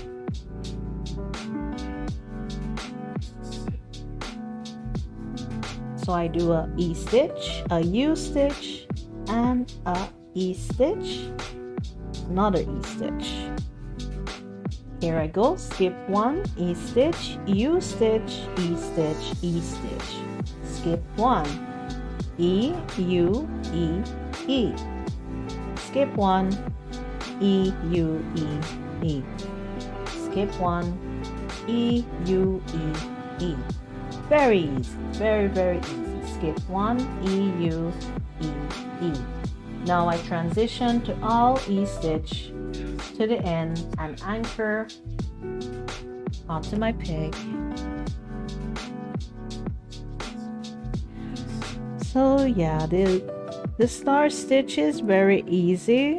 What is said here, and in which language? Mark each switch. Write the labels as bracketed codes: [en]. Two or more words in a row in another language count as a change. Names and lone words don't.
[en] So I do a E stitch, a U stitch, and a E stitch, another E stitch. Here I go, skip 1, E stitch, U stitch, E stitch, E stitch. Skip 1, E, U, E, E. Skip 1, E, U, E, E. Skip 1, E, U, E, E. Very easy, very, very easy. Skip 1, E, U, E, E. Now I transition to all E stitch to the end and anchor onto my peg. So yeah, the star stitch is very easy.